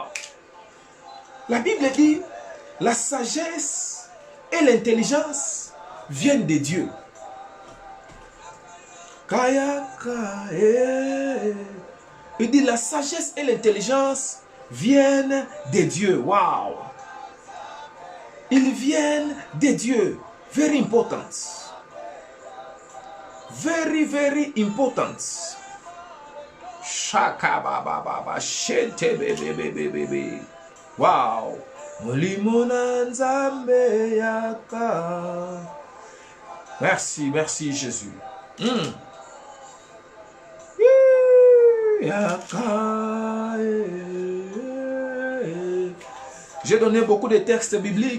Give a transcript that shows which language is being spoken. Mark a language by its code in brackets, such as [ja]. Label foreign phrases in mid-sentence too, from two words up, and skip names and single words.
[fr] La Bible dit, la sagesse et l'intelligence viennent de Dieu. Il dit, la sagesse et l'intelligence viennent de Dieu. Waouh! Ils viennent de Dieu. [en] Very important. Very, very important. Shaka baba baba shente bebe bebe bebe. [fr] Wow. Merci, merci Jésus. J'ai donné beaucoup de textes bibliques.